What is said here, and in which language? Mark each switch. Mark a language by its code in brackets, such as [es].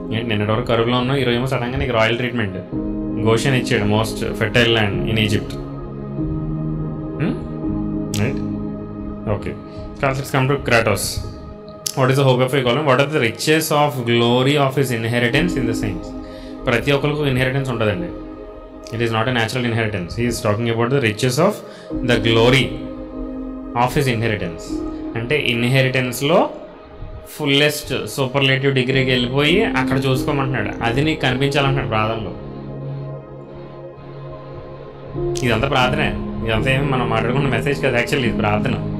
[te] నిన్నటి కరువులో ఉన్నాం, ఈరోజు ఏమో సడన్గా నీకు రాయల్ ట్రీట్మెంట్, గోషన్ ఇచ్చాడు, [en] Most fertile land in Egypt. Right, okay. Let's come to Kratos. What is the hope of you calling? What are the riches of glory of his inheritance in the saints? [te] ప్రతి ఒక్కరికి inheritance ఉంటుందండి. [en] It is not a natural inheritance. He is talking about the riches of the glory of his inheritance. [te] అంటే ఇన్హెరిటెన్స్లో fullest superlative డిగ్రీకి వెళ్ళిపోయి అక్కడ చూసుకోమంటున్నాడు. అది నీకు కనిపించాలంటున్నాడు ప్రార్థనలో. ఇదంతా ప్రార్థనే, ఇదంతా ఏమి మనం మాట్లాడుకున్న మెసేజ్ కదా, యాక్చువల్లీ ఇది ప్రార్థన.